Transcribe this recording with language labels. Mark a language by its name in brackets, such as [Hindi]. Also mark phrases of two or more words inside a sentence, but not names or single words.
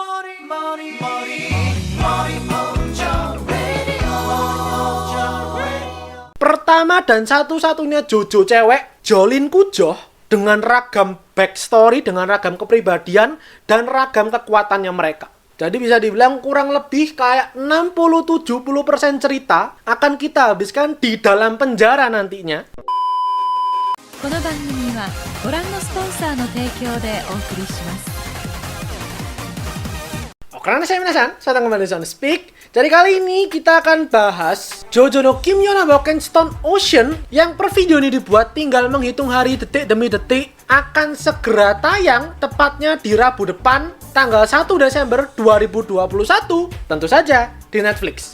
[Indonesian] Pertama dan satu-satunya JoJo cewek, Jolin Kujoh, dengan ragam backstory, dengan ragam kepribadian, dan ragam kekuatannya mereka. Jadi bisa dibilang kurang lebih kayak 60-70% cerita akan kita habiskan di dalam penjara nantinya. [Japanese] この番組はご覧のスポンサーの提供でお送りします。 [Indonesian] Karena saya minasan, saya datang kembali di Sound Speak. Jadi kali ini kita akan bahas JoJo no Kimyo na Boken Stone Ocean yang per video ini dibuat tinggal menghitung hari detik demi detik akan segera tayang tepatnya di Rabu depan tanggal 1 Desember 2021 tentu saja di Netflix.